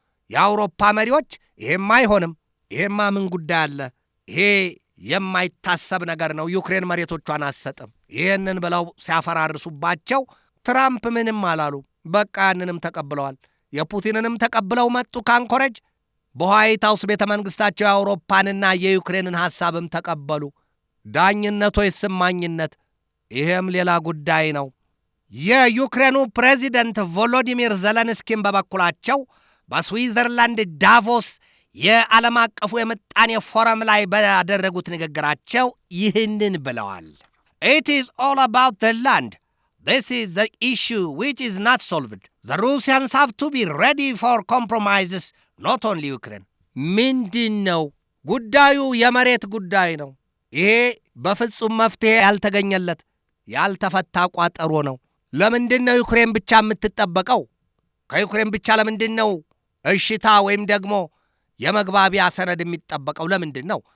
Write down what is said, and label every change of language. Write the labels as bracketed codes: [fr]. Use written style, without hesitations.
[am] የአውሮፓ መሪዎች ይሄማ አይሆንም፣ ይሄማ ምን ጉዳይ አለ፣ ይሄ የማይታሰብ ነገር ነው፣ ዩክሬን መሬቶቿን አትሰጥም፣ ይሄንን ብለው ሲያፈራርሱባቸው ትራምፕ ምንም አላሉ። በቃ ያንንም ተቀብለዋል። የፑቲንንም ተቀብለው መጡ ካንኮረጅ። በዋይት ሃውስ ቤተ መንግሥታቸው የአውሮፓንና የዩክሬንን ሐሳብም ተቀበሉ። ዳኝነት ወይ ስማኝነት፣ ይሄም ሌላ ጉዳይ ነው። የዩክሬኑ ፕሬዚደንት ቮሎዲሚር ዘለንስኪን በበኩላቸው በስዊዘርላንድ ዳቮስ የዓለም አቀፉ የምጣኔ ፎረም ላይ ባደረጉት ንግግራቸው ይህንን ብለዋል። [en] It is all about the land. This is the issue which is not solved. The Russians have to be ready for compromises, not only Ukraine. [am] ምንድን ነው ጉዳዩ? የመሬት ጉዳይ ነው። ይሄ በፍጹም መፍትሄ ያልተገኘለት ያልተፈታ ቋጠሮ ነው። ለምንድን ነው ዩክሬን ብቻ የምትጠበቀው? ከዩክሬን ብቻ ለምንድን ነው እሽታ ወይም ደግሞ የመግባቢያ ሰነድ የሚጠበቀው? ለምንድን ነው?